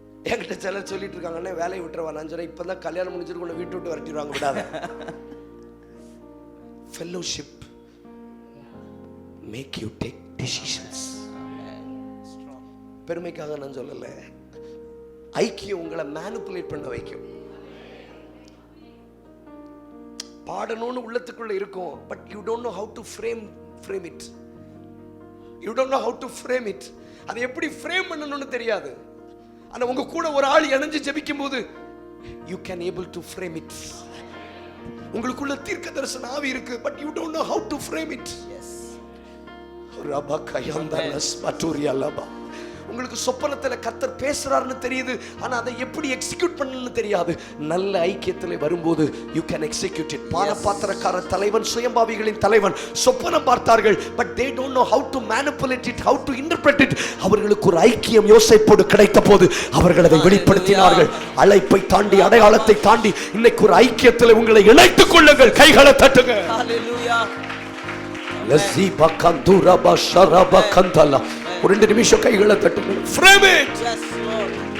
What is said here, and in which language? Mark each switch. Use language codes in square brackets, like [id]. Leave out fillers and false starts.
[ta] என்கிட்ட சிலர் சொல்லிட்டு இருக்காங்கன்னே வேலையை விட்டுருவா. நான் சொல்றேன், இப்பதான் கல்யாணம் முடிஞ்சிருக்கும், வீட்டு விட்டு வரட்டிடுவாங்க, விடாத. [en] Fellowship make you take decisions. [ta] பெருமைக்காக நான் சொல்லல, ஐக்கியம் உங்களை மேனிபுலேட் பண்ண வைக்கும். பாடணும்னு உள்ளத்துக்குள்ள இருக்கும், [en] But you don't know how to frame it. You don't know how to frame it. [ta] அதை எப்படி ஃப்ரேம் பண்ணணும்னு தெரியாது. ஆனா உங்க கூட ஒரு ஆள் இணைஞ்சு ஜெபிக்கும் போது [en] You can able to frame it. [ta] உங்களுக்குள்ள தீர்க்க தரிசன ஆவி இருக்கு, [en] But you don't know how to frame it. ரபா கயந்தலஸ் பட்டூரியலபா. [ta] உங்களுக்கு சொப்பனத்துல கர்த்தர் பேசுறாருன்னு தெரியுது, ஆனா அதை எப்படி எக்ஸிக்யூட் பண்ணணும்னு தெரியாது. நல்ல ஐக்கியத்துல வரும்போது [en] you can execute it. [ta] பானபாத்திரக்கார தலைவன், சுயம்பாவிகளின் தலைவன் சொப்பனம் பார்த்தார்கள், [en] but they don't know how to manipulate it, how to interpret it. [ta] அவர்களுக்கு ஒரு ஐக்கியம் யோசேப்போடு கிடைத்த போது அவர்கள் அதை வெளிப்படுத்தினார்கள். அழைப்பை தாண்டி, அடையாளத்தை தாண்டி இன்னைக்கு ஒரு ஐக்கியத்துல உங்களை இணைத்துக் கொள்ளுங்கள். கைகளை தட்டுங்க. ஹalleluya. லஸீபா கந்துரபா ஷரபா கந்தலா. ஒரு 2 நிமிஷம் கைகளை தட்டுங்க. [en] Frame it. Yes Lord.